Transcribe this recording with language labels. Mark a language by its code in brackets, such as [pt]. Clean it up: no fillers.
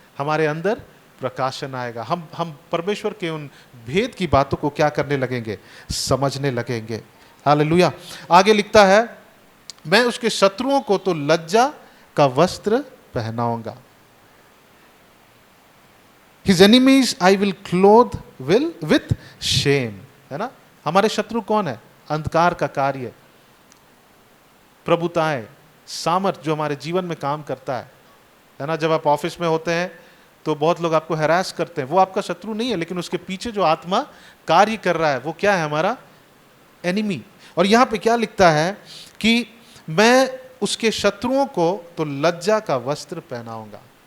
[hi] हमारे अंदर प्रकाशन आएगा। हम परमेश्वर के उन भेद की बातों को क्या करने लगेंगे? समझने लगेंगे। हालेलुया। आगे लिखता है मैं उसके शत्रुओं को तो लज्जा का वस्त्र पहनाऊंगा। [en] His enemies I will clothe with shame, [hi] है ना। हमारे शत्रु कौन है? अंधकार का कार्य, प्रभुताएं, सामर्थ जो हमारे जीवन में काम करता है ना। जब आप ऑफिस में होते हैं तो बहुत लोग आपको हैरास करते हैं, वो आपका शत्रु नहीं है, लेकिन उसके पीछे जो आत्मा कार्य कर रहा है वो क्या है? हमारा एनिमी। और यहां पे क्या लिखता है कि मैं उसके शत्रुओं को तो लज्जा का वस्त्र पहनाऊंगा।